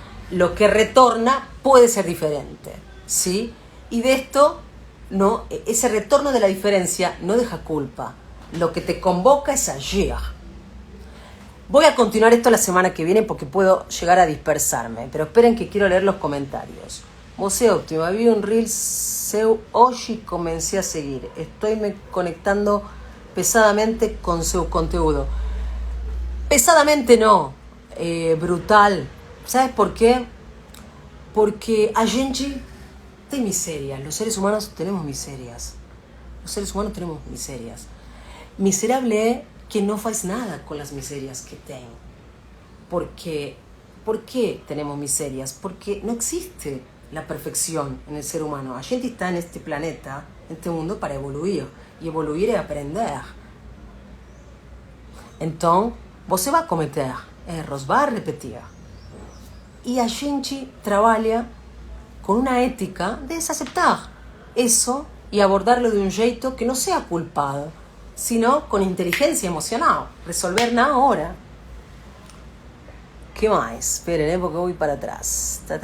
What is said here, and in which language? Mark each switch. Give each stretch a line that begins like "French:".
Spanish: Lo que retorna puede ser diferente, ¿sí? Y de esto, no, ese retorno de la diferencia no deja culpa. Lo que te convoca es agir. Voy a continuar esto la semana que viene porque puedo llegar a dispersarme, pero esperen que quiero leer los comentarios.
Portuguese: Você óptimo, vi un reel seu hoje
Spanish: comencé a seguir. Estoy me conectando pesadamente con su conteúdo. Pesadamente no, brutal. ¿Sabes por qué?
Portuguese: Porque a gente tem miserias.
Spanish: Los seres humanos tenemos miserias. Los seres humanos tenemos miserias. Miserable es que
Portuguese: no faz nada
Spanish: con las miserias que tem. Porque, ¿por qué tenemos miserias? Porque no existe la perfección en el ser humano.
Portuguese: A gente está
Spanish: en este planeta, en este mundo, para evoluir. Y evoluir es aprender. Entonces,
Portuguese: você vai cometer erros, vai repetir.
Spanish: Y
Portuguese: a gente
Spanish: trabaja con una ética de desaceptar eso y abordarlo
Portuguese: de un jeito
Spanish: que no sea culpado, sino con inteligencia emocional. Resolver
Portuguese: na hora.
Spanish: ¿Qué más? Esperen, porque voy para atrás.